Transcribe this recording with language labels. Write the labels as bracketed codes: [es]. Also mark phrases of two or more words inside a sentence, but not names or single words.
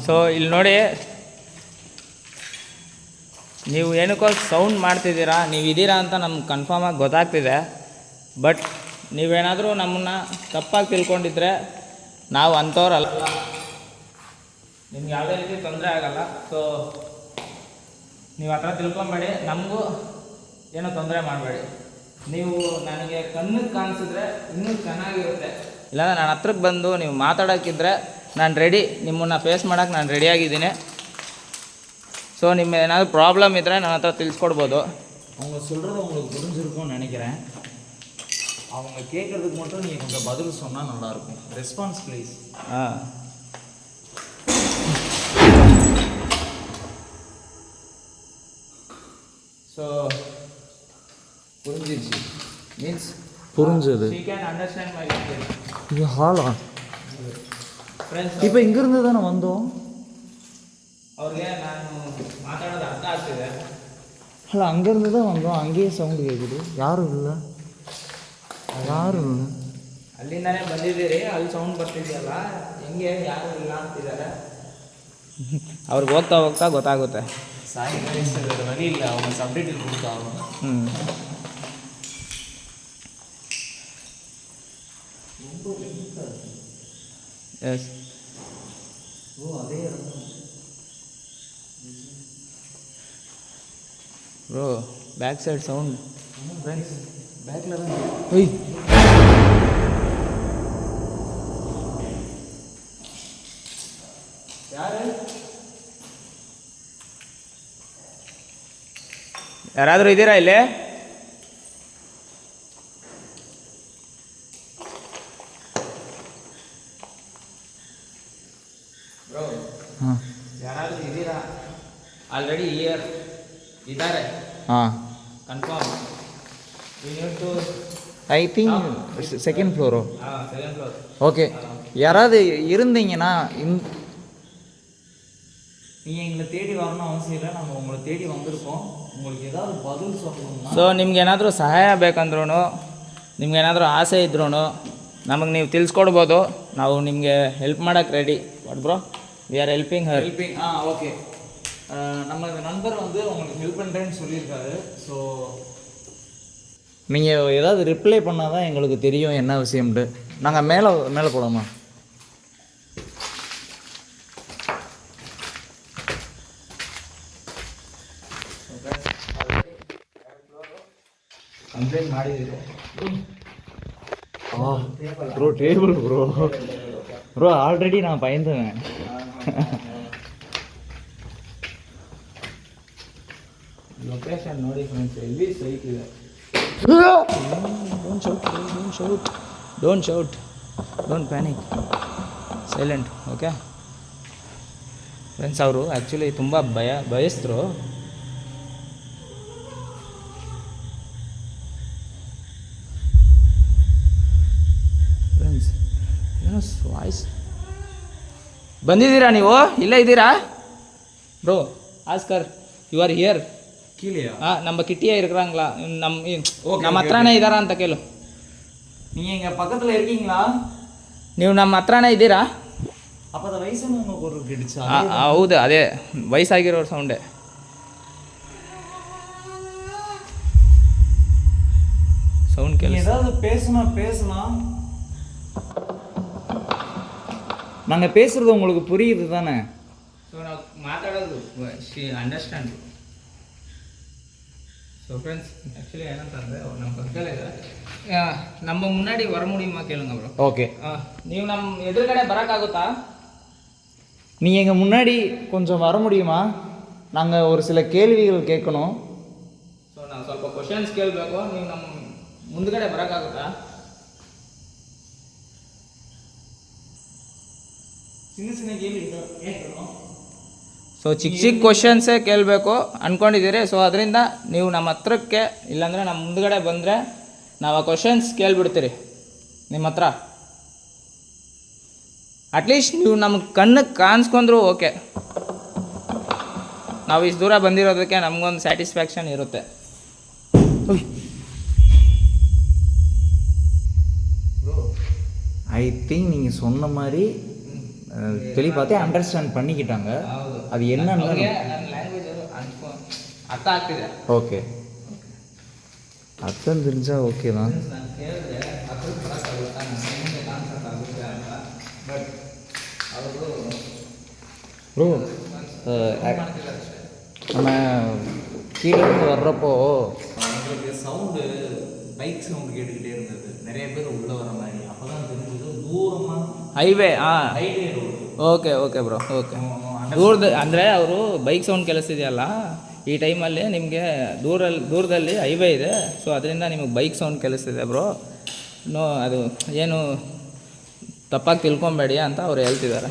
[kn] ಸೊ ಇಲ್ಲಿ ನೋಡಿ, ನೀವು ಏನಕ್ಕೋ ಸೌಂಡ್ ಮಾಡ್ತಿದ್ದೀರಾ, ನೀವು ಇದ್ದೀರಾ ಅಂತ ನಮ್ಗೆ ಕನ್ಫರ್ಮಾಗಿ ಗೊತ್ತಾಗ್ತಿದೆ. ಬಟ್ ನೀವೇನಾದರೂ ನಮ್ಮನ್ನು ತಪ್ಪಾಗಿ ತಿಳ್ಕೊಂಡಿದ್ರೆ ನಾವು ಅಂಥವ್ರಲ್ಲ, ನಿಮ್ಗೆ ಯಾವುದೇ ರೀತಿ ತೊಂದರೆ ಆಗಲ್ಲ. ಸೊ ನೀವು ಆ ಥರ ತಿಳ್ಕೊಬೇಡಿ, ನಮಗೂ ಏನೋ ತೊಂದರೆ ಮಾಡಬೇಡಿ. ನೀವು ನನಗೆ ಕಣ್ಣಿಗೆ ಕಾಣಿಸಿದ್ರೆ ಇನ್ನೂ ಚೆನ್ನಾಗಿರುತ್ತೆ. ಇಲ್ಲಾಂದ್ರೆ ನಾನು ಹತ್ರಕ್ಕೆ ಬಂದು ನೀವು ಮಾತಾಡೋಕ್ಕಿದ್ರೆ ನಾನು ರೆಡಿ, ನಿಮ್ಮನ್ನು ಫೇಸ್ ಮಾಡೋಕ್ಕೆ ನಾನು ರೆಡಿಯಾಗಿದ್ದೀನಿ. ஸோ ನಿಮ್ಮ ಏನಾದರೂ ப்ராப்ளம் ಇದ್ದರೆ ನನ್ನ ಹತ್ರ ತಿಳಿಸ್ಕೊಡ್ಬೋದು. [ta] அவங்க சொல்கிறது உங்களுக்கு புரிஞ்சிருக்கும்னு நினைக்கிறேன். அவங்க கேட்குறதுக்கு மட்டும் நீங்கள் கொஞ்சம் பதில் சொன்னால் நல்லாயிருக்கும். [en] Response please. [ta] ஸோ புரிஞ்சிச்சு, மீன்ஸ் புரிஞ்சது. [en] She can understand my language. [ta] இது ஹாலா? [kn] ಫ್ರೆಂಡ್ಸ್, [ta] இப்போ இங்கேருந்து தானே வந்தோம். [kn] ಅವ್ರಿಗೆ ನಾನು ಮಾತಾಡೋದು ಅರ್ಥ ಆಗ್ತಿದೆ. ಅಲ್ಲ, [ta] அங்கேருந்து தான் வந்தோம். அங்கேயே சவுண்டு கேட்குது. யாரும் இல்லை. [kn] ಅಲ್ಲಿಂದನೇ ಬಂದಿದ್ದೀರಿ, ಅಲ್ಲಿ ಸೌಂಡ್ ಬರ್ತಿದೆಯಲ್ಲ, ಹೆಂಗೆ ಯಾರು ಇಲ್ಲ ಅಂತಿದ್ದಾರೆ. ಅವ್ರಿಗೆ ಹೋಗ್ತಾ ಹೋಗ್ತಾ ಗೊತ್ತಾಗುತ್ತೆ. [ta] சாய் வேறு வழி இல்லை, அவங்க சப்டைட்டில் கொடுத்தாலும். எஸ். ஓ, அதே [en] Bro, back side sound. [ta] ஃப்ரெண்ட்ஸ், பேக்கில் தான். ஒய், யாரு? [kn] ಯಾರಾದರೂ ಇದ್ದೀರಾ ಇಲ್ಲಿ? ಬ್ರೋ, ಹಾಂ, ಯಾರಾದರೂ ಇದ್ದೀರಾ? ಆಲ್ರೆಡಿ ಇಯರ್ ಇದ್ದಾರೆ, ಹಾಂ. ಕನ್ಫರ್ಮ್. [en] We need to I think second floor. second floor. [ta] ஓகே, யாராவது இருந்தீங்கன்னா நீங்கள் எங்களை தேடி வரணும் அவசியம் இல்லை. நாங்கள் உங்களை தேடி வந்திருக்கோம். உங்களுக்கு ஏதாவது பதில் சொல்லணும்னா. ಸೊ ನಿಮ್ಗೇನಾದರೂ ಸಹಾಯ ಬೇಕಂದ್ರೂ, ನಿಮ್ಗೇನಾದರೂ ಆಸೆ ಇದ್ರೂ ನಮಗೆ ನೀವು ತಿಳಿಸ್ಕೊಡ್ಬೋದು. ನಾವು ನಿಮಗೆ ಹೆಲ್ಪ್ ಮಾಡೋಕ್ಕೆ ರೆಡಿ. [en] What bro, we are helping her. [ta] ஹெல்பிங். ஓகே. நம்ம நண்பர் வந்து உங்களுக்கு ஹெல்ப் பண்ணுறேன்னு சொல்லியிருக்காரு. ஸோ நீங்கள் ஏதாவது ரிப்ளை பண்ணால் தான் எங்களுக்கு தெரியும் என்ன விஷயம்ட்டு. நாங்கள் மேலே போகலாமா? [kn] ಕಂಪ್ಲೇಂಟ್ ಮಾಡಿದ್ದೀರಿ. [ta] ப்ரோ, [en] table bro already [ta] நான் பயந்துவேன். [kn] ಲೊಕೇಶನ್ ನೋಡಿ ಫ್ರೆಂಡ್ಸ್, ಎಲ್ಲಿ ಸೈಟ್ ಇದೆ. [en] Don't shout, don't panic. Silent. [kn] ಓಕೆ ಫ್ರೆಂಡ್ಸ್, ಅವರು ಆ್ಯಕ್ಚುಲಿ ತುಂಬ ಭಯಸ್ಥರು. ಫ್ರೆಂಡ್ಸ್ ಏನೋ ವಾಯ್ಸ್. ಬಂದಿದ್ದೀರಾ ನೀವು? ಇಲ್ಲೇ ಇದ್ದೀರಾ ப்ரோ? [en] Oscar you are here? [ta] கீழேயா? நம்ம கிட்டியே இருக்கிறாங்களா? நம்ம [kn] ಹತ್ರನೇ ಇದ್ದಾರಾ ಅಂತ ಕೇಳು. [ta] நீங்கள் எங்கள் பக்கத்தில் இருக்கீங்களா? [kn] ನೀವು ನಮ್ಮ ಹತ್ರನೇ ಇದ್ದೀರಾ? [ta] அப்போ அந்த வயசானவங்க ஒரு கிடிச்சா? [kn] ಹೌದು, ಅದೇ ವಯಸ್ಸಾಗಿರೋರ ಸೌಂಡೇ. ಸೌಂಡ್ ಕೇಳಿ. [ta] ஏதாவது பேசலாம். நாங்கள் பேசுகிறது உங்களுக்கு புரியுது தானே? [kn] ಸೊ ನಾವು ಮಾತಾಡೋದು ಅಂಡರ್ಸ್ಟ್ಯಾಂಡ್. [en] So friends, actually [kn] ಏನಂತಂದರೆ ಅವ್ರು ನಮ್ಮ ಪಕ್ಕದಲ್ಲೇ ಇದ್ದಾರೆ. [ta] நம்ம முன்னாடி வர முடியுமா கேளுங்க ப்ரோ. ஓகே. [kn] ನೀವು ನಮ್ಮ ಎದುರುಗಡೆ ಬರೋಕ್ಕಾಗುತ್ತಾ? [ta] நீங்கள் எங்கள் முன்னாடி கொஞ்சம் வர முடியுமா? நாங்கள் ஒரு சில கேள்விகள் கேட்கணும். [kn] ಸೊ ನಾವು ಸ್ವಲ್ಪ ಕ್ವಶನ್ಸ್ ಕೇಳಬೇಕು. ನೀವು ನಮ್ಮ ಮುಂದ್ಗಡೆ ಬರೋಕ್ಕಾಗುತ್ತಾ? [ta] சின்ன கேள்வி கேட்கணும். [kn] ಸೊ ಚಿಕ್ಕ ಕ್ವಶನ್ಸೇ ಕೇಳಬೇಕು ಅಂದ್ಕೊಂಡಿದ್ದೀರಿ. ಸೊ ಅದರಿಂದ ನೀವು ನಮ್ಮ ಹತ್ರಕ್ಕೆ, ಇಲ್ಲಾಂದರೆ ನಮ್ಮ ಮುಂದ್ಗಡೆ ಬಂದರೆ ನಾವು ಆ ಕ್ವಶನ್ಸ್ ಕೇಳಿಬಿಡ್ತೀರಿ ನಿಮ್ಮ ಹತ್ರ. ಅಟ್ಲೀಸ್ಟ್ ನೀವು ನಮಗೆ ಕಣ್ಣಿಗೆ ಕಾಣಿಸ್ಕೊಂಡ್ರೂ ಓಕೆ. ನಾವು ಇಷ್ಟು ದೂರ ಬಂದಿರೋದಕ್ಕೆ ನಮಗೊಂದು ಸ್ಯಾಟಿಸ್ಫ್ಯಾಕ್ಷನ್ ಇರುತ್ತೆ. [en] I think [ta] நீங்கள் சொன்ன மாதிரி தெளிவாத்தே அண்டர்ஸ்டாண்ட் பண்ணிக்கிட்டாங்க. அது என்னன்னு [kn] ಲ್ಯಾಂಗ್ವೇಜ್ ಅರ್ಥ ಆಗ್ತಿದೆ. [ta] ஓகே, அர்த்தம் தெரிஞ்சால் ஓகே தான். [kn] ನಾನು ಕೇಳಿದ್ರೆ ಅದ್ರಲ್ಲಿ ಬರೋಕ್ಕಾಗುತ್ತಾ, ನನಗೆ ಕಾನ್ಸೆಪ್ಟ್ ಆಗುತ್ತೆ ಅಂತ. ಬಟ್ ಅವರು [ta] ப்ரோ நம்ம கீழேருந்து வர்றப்போ உங்களுக்கு சவுண்டு, பைக் சவுண்டு கேட்டுக்கிட்டே இருந்தது. நிறைய பேர் உள்ளே வர மாதிரி. அப்போ தான் தெரிஞ்சது தூரமாக [kn] ಹೈವೇ. [en] Highway road. Okay okay bro, okay. [kn] ಅಂದರೆ ಅವರು ಬೈಕ್ ಸೌಂಡ್ ಕೇಳಿಸ್ತಿದೆಯಲ್ಲ, ಈ ಟೈಮಲ್ಲಿ ನಿಮಗೆ ದೂರದಲ್ಲಿ ಹೈವೇ ಇದೆ. ಸೊ ಅದರಿಂದ ನಿಮಗೆ ಬೈಕ್ ಸೌಂಡ್ ಕೇಳಿಸ್ತಿದೆ ಬ್ರೋ. ಅದು ಏನು ತಪ್ಪಾಗಿ ತಿಳ್ಕೊಬೇಡಿ ಅಂತ ಅವ್ರು ಹೇಳ್ತಿದ್ದಾರೆ.